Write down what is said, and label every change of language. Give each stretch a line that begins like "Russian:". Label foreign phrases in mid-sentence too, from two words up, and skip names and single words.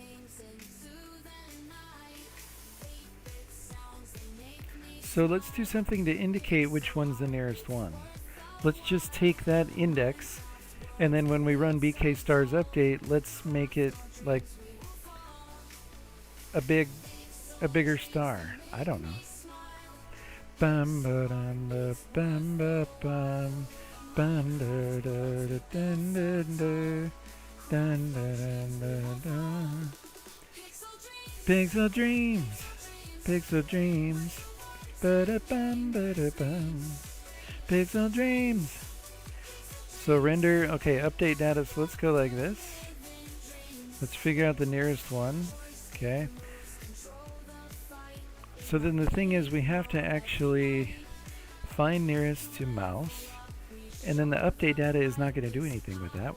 English: So let's do something to indicate which one's the nearest one. Let's just take that index, and then when we run BK stars update, let's make it like a bigger star. I don't know. Bam ba dum ba bam ba bam bam da da da dun dun da dun dun dun dun. Pixel dreams, pixel dreams, ba da bam ba da bam. Pixel dreams. So render, okay, update data. So let's go like this. Let's figure out the nearest one. Okay. So then the thing is, we have to actually find nearest to mouse, and then the update data is not going to do anything with that.